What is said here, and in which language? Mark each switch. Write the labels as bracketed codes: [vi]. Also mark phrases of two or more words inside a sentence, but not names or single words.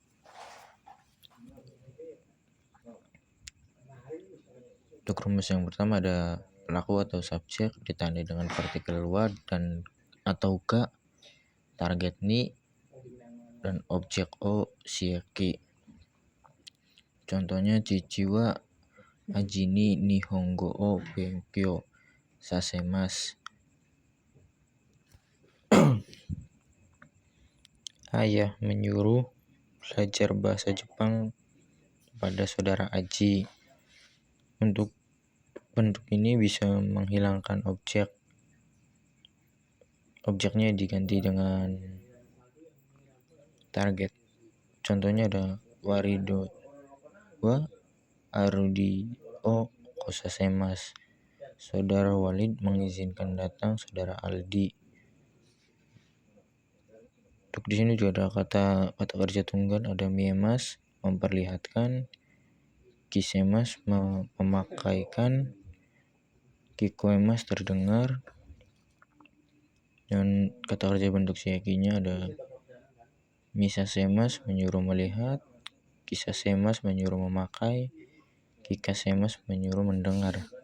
[id] Untuk rumus yang pertama ada pelaku atau subjek ditandai dengan partikel wa dan atau ga, target ni, dan objek o shieki. [ja] Contohnya 父はアジに日本語を勉強させます. [id] Ayah menyuruh belajar bahasa Jepang pada saudara Aji. Untuk bentuk ini bisa menghilangkan objeknya diganti dengan target. Contohnya ada [ja] ワリドはアルディを来させます. [id] Saudara Walid mengizinkan datang saudara Aldi. Untuk di sini juga ada kata kerja tunggal, ada miemas memperlihatkan, kisemas memakaikan, kikoemas terdengar, dan kata kerja bentuk siekinya ada misasemas menyuruh melihat, kisasemas menyuruh memakai, kikasemas menyuruh mendengar.